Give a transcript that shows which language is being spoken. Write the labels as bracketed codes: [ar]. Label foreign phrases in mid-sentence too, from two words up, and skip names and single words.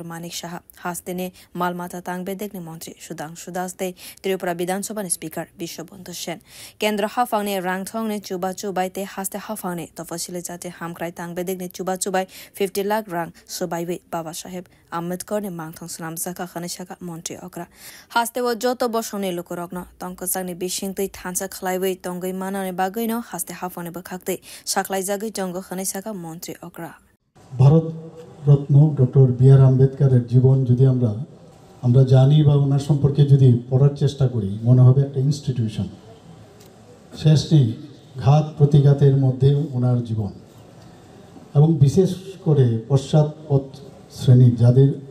[trp] Manik Shah Hasteni Malmata Tangbedek ne Montri Shudang Shudaste Tripura Bidhan Sabha ne Speaker Bishobonto Shen Kendra Hafang ne Rangthong ne Chuba Chubai te Haste Hafang ne Tofasile Jate Hamkrai Tangbedek ne Chuba Chubai 50 lakh rang Subaiwe Baba Sahib Ambedkar ne Mangthong Sanamsaka Khanishaka Montri Okra Haste wo Joto Boshone Lukurogno Tongkosang ne Bishingti Tansa Khlaiwe Tongai Mana ne Bagoino Haste Hafang ne Bakhakte Shaklai Jagi Jongo Khanishaka Montri Okra [bn] ভারত রত্ন ডক্টর বি.আর. আম্বেদকরের জীবন যদি আমরা জানি বা ওনার সম্পর্কে যদি পড়ার চেষ্টা করি মনে হবে একটা ইনস্টিটিউশন শেষ নেই ঘাত প্রতিঘাতের মধ্যে ওনার জীবন এবং বিশেষ করে পশ্চাৎপদ শ্রেণীর যাদের